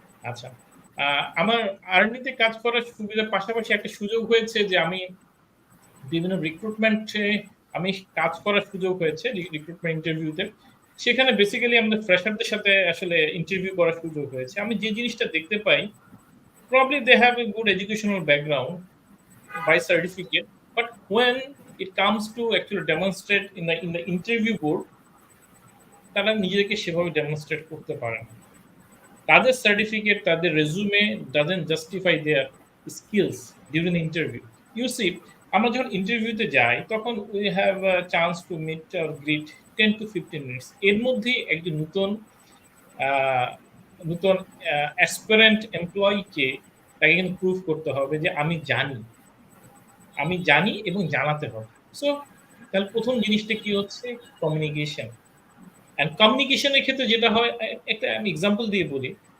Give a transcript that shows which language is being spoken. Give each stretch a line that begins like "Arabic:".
Bangla: আচ্ছা, আমার আর্নিতে কাজ করার সুবিধার পাশাপাশি একটা সুযোগ হয়েছে যে আমি বিভিন্ন রিক্রুটমেন্টে আমি কাজ করার সুযোগ হয়েছে, রিক্রুটমেন্ট ইন্টারভিউতে। সেখানে বেসিক্যালি আমাদের ফ্রেশারদের সাথে আসলে ইন্টারভিউ করার সুযোগ হয়েছে। আমি যে জিনিসটা দেখতে পাই,
English: probably they have a good educational background by certificate, but when it comes to actually demonstrate in the interview board,
Bangla: তারা নিজেদেরকে সেভাবে ডেমনস্ট্রেট করতে পারে না। তাদের সার্টিফিকেট, তাদের resume
English: doesn't justify their skills during the interview. You see,
Bangla: আমরা যখন ইন্টারভিউতে যাই তখন
English: we have a chance to meet or greet 10 to 15 minutes।
Bangla: এর মধ্যেই একজন আহ, নতুন অ্যাসপিরেন্ট এমপ্লয়িকে তাকে কিন্তু প্রুভ করতে হবে যে আমি জানি এবং জানাতে হবে। সো তাহলে প্রথম জিনিসটা কি হচ্ছে? কমিউনিকেশন। অ্যান্ড কমিউনিকেশনের ক্ষেত্রে যেটা হয়, একটা আমি এক্সাম্পল দিয়ে বলি।